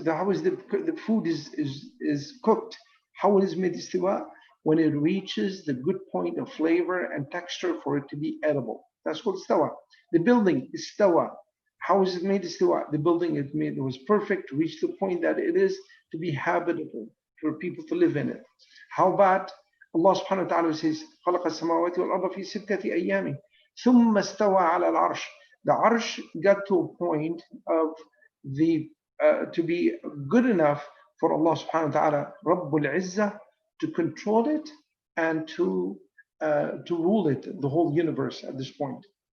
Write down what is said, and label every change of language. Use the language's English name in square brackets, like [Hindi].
[English] How is the food is cooked? How it is made istawa? When it reaches the good point of flavor and texture for it to be edible. That's called istawa. The building is istawa. How is it made istawa? The building is made, it was perfect, reached the point that it is to be habitable for people to live in it. How about Allah subhanahu wa ta'ala says, [Arabic] خَلَقَ السَّمَاوَاتِ وَالْأَرْضَ فِي سِتَّةِ أَيَّامٍ ثُمَّ اسْتَوَى عَلَى الْعَرْشِ. [English] The arsh got to a point of to be good enough for Allah subhanahu wa ta'ala, Rabbul Izzah, to control it and to rule it, the whole universe at this point.